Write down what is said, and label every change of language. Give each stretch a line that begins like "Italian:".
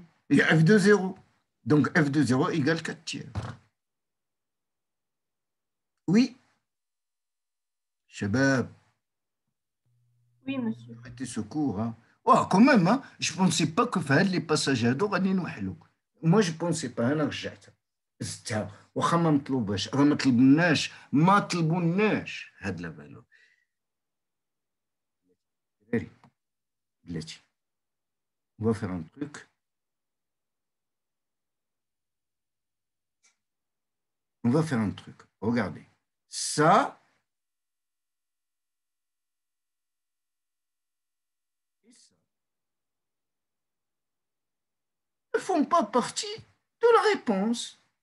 French: Il y a f de 0. Donc f de 0 égale 4 tiers. Oui, Shabab, Oui, monsieur. prêtez secours. Hein. Oh, quand même, hein, je ne pensais pas que les passagers
Arabic: غادي نوحلوا.
French: Moi, je ne pensais pas.
Arabic: أنا رجعت. زدتها واخا ما مطلوباش، راه ما طلبناش، ما طلبوناش هاد
French: لا فالور.
Arabic: دراري بلاتي،
French: on va faire un truc. On va faire un truc. Regardez. Ça, et ça ne font pas partie de la réponse.